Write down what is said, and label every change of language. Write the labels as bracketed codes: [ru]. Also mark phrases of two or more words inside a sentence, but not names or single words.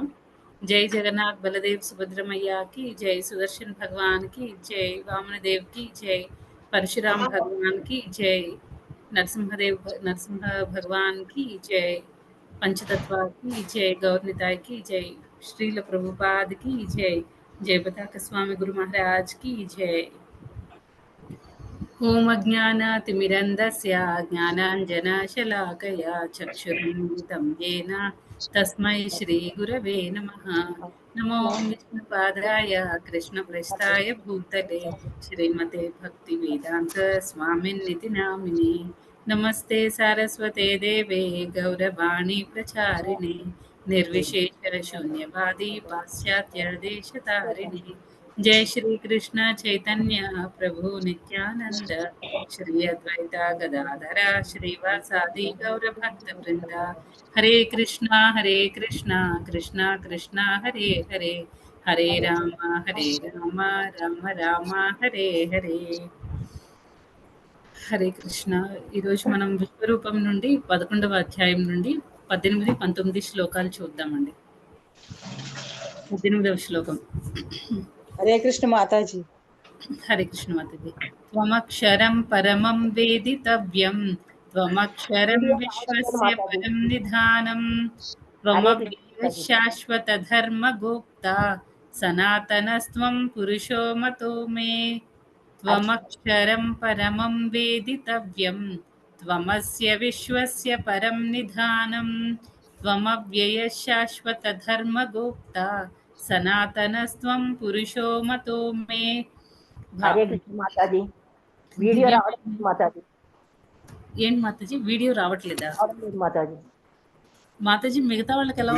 [te] జై జగన్నాథ్ బలదేవ్ సుభద్రమయ్యకి జై, సుదర్శన్ భగవాన్కి జై, వామనదేవ్కి జై, పరశురామ్ భగవాన్కి జై, నరసింహ భగవాన్కి జై, పంచతత్వాకి జై, గౌర్నితాయ్కి జై, శ్రీల ప్రభుపాద్కి జై, [hi] जय बताका स्वामी गुरु महाराज की जय। [sa] ओम अज्ञानातिमिरन्दस्य ज्ञानाञ्जनशलाकया चक्षुरुन्मिलितं येन तस्मै श्रीगुरवे नमः। नमो विष्णुपादाय कृष्णप्रेष्ठाय भूतले श्रीमते भक्तिवेदान्त स्वामिन्निति नामिने। नमस्ते सारस्वते देवे गौरवाणी प्रचारिणे निर्विशेष शून्यवादी पाश्चात्य देशतारिणे। जय श्री कृष्ण चैतन्य प्रभु नित्यानंद श्री अद्वैता गदाधर श्रीवासादि गौर भक्त वृंद। हरे कृष्णा कृष्णा कृष्णा हरे हरे, हरे राम राम राम हरे हरे। హరే కృష్ణ. [te] ఈరోజు మనం విశ్వరూపం నుండి 11వ అధ్యాయం నుండి 18, 19 శ్లోకాలు చూద్దామండి. 18వ శ్లోకం. [sa] హరే కృష్ణ [te] మాతాజీ. [sa] హరే కృష్ణ [te] మాతాజీ. [sa] త్వమక్షరం పరమం వేదితవ్యం, త్వమక్షరం విశ్వస్య పరం నిధానం, త్వమవ్యయ శాశ్వత ధర్మ గోప్తా, సనాతనస్త్వం పురుషో మతో మే. త్వమక్షరం పరమం వేదితవ్యం, త్వమస్య విశ్వస్య పరం నిధానం, త్వమవ్యయ శాశ్వత ధర్మ గోప్తా, సనాతనస్త్వం పురుషో మతో మే. హరే కృష్ణ [te] మాతాజీ. వీడియో రావట్లేదు మాతాజీ. ఏంటి మాతాజీ వీడియో రావట్లేదా? మాతాజీ మాతాజీ మిగతా వాళ్ళకి ఎలా